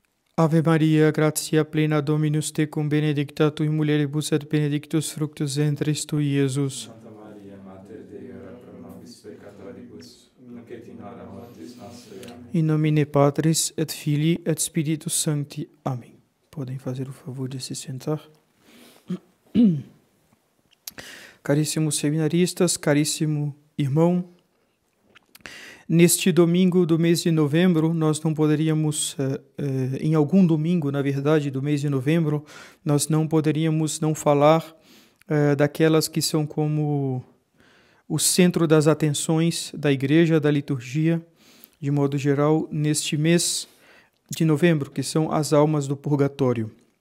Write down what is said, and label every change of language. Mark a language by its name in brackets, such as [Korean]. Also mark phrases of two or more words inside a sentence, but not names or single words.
[Latin] Ave Maria, gratia plena Dominus tecum, benedicta tui mulieribus et benedictus fructus ventris tui, Iesus. Santa Maria, Mater Dei, ora pro nobis peccatoribus, nunc et in hora mortis nostre. Amém. In nomine Patris et Filii et Spiritus Sancti. Amém. [Portuguese] Podem fazer o favor de se sentar. Caríssimos seminaristas, caríssimo irmão, neste domingo do mês de novembro, nós não poderíamos, em algum domingo, na verdade, do mês de novembro, nós não poderíamos não falar daquelas que são como o centro das atenções da igreja, da liturgia, de modo geral, neste mês de novembro, que são as almas do purgatório.